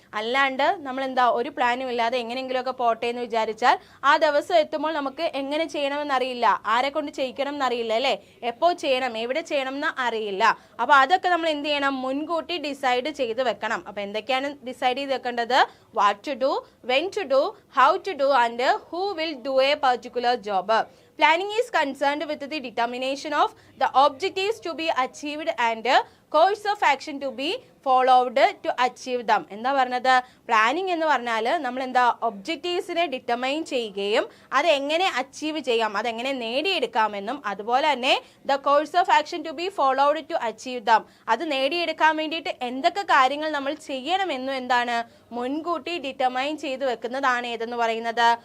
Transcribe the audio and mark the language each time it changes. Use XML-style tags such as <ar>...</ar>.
<ml>അല്ലാണ്ട് നമ്മൾ എന്താ ഒരു പ്ലാനും ഇല്ലാതെ എങ്ങനെയെങ്കിലുമൊക്കെ പോട്ടെ എന്ന് വിചാരിച്ചാൽ ആ ദിവസം എത്തുമ്പോൾ നമുക്ക് എങ്ങനെ ചെയ്യണമെന്നറിയില്ല, ആരെ കൊണ്ട് ചെയ്യിക്കണം എന്നറിയില്ല അല്ലേ, എപ്പോൾ ചെയ്യണം, എവിടെ ചെയ്യണം എന്ന് അറിയില്ല. അപ്പോൾ അതൊക്കെ നമ്മൾ എന്ത് ചെയ്യണം? മുൻകൂട്ടി ഡിസൈഡ് ചെയ്ത് വെക്കണം. അപ്പോൾ എന്തൊക്കെയാണ് ഡിസൈഡ് ചെയ്ത് വെക്കേണ്ടത്?</ml> <en>What to do, when to do, how to do and who will do a particular job. Planning is concerned with the determination of the objectives to be achieved and course of action to be followed to achieve them.</en> <ml>എന്താ പറഞ്ഞത്? Planning എന്ന് പറഞ്ഞാൽ നമ്മൾ എന്താ ഒബ്ജക്റ്റീവ്സിനെ determine ചെയ്യുകയും അതെങ്ങനെ achieve ചെയ്യാം, അതെങ്ങനെ നേടിയെടുക്കാമെന്നും അതുപോലെ തന്നെ</ml> <en>the course of action to be followed to achieve them,</en> <ml>അത് നേടിയെടുക്കാൻ വേണ്ടിയിട്ട് എന്തൊക്കെ കാര്യങ്ങൾ നമ്മൾ ചെയ്യണമെന്നും എന്താണ് മുൻകൂട്ടി ഡിറ്റർമൈൻ ചെയ്ത് വെക്കുന്നതാണ് ഏതെന്ന് പറയുന്നത്?</ml>